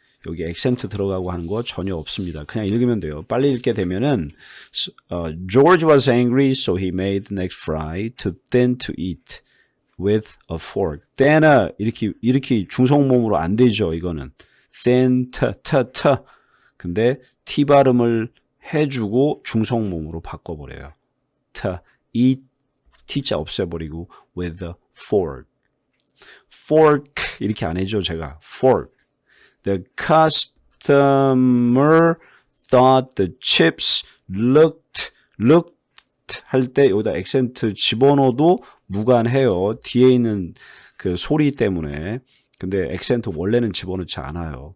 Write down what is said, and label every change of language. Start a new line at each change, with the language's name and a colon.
Korean: 여기 액센트 들어가고 하는 거 전혀 없습니다. 그냥 읽으면 돼요. 빨리 읽게 되면은
English: George was angry, so he made the next fry too thin to eat with a fork.
Korean: thin은 이렇게 중성모음으로 안 되죠. 이거는 thin, t. 근데 t 발음을 해주고 중성모음으로 바꿔버려요.
English: eat,
Korean: t자 없애버리고
English: with a fork.
Korean: fork 이렇게 안 해줘 제가. fork.
English: The customer thought the chips looked
Korean: 할 때 여기다 액센트 집어넣어도 무관해요. 뒤에 있는 그 소리 때문에. 근데 액센트 원래는 집어넣지 않아요.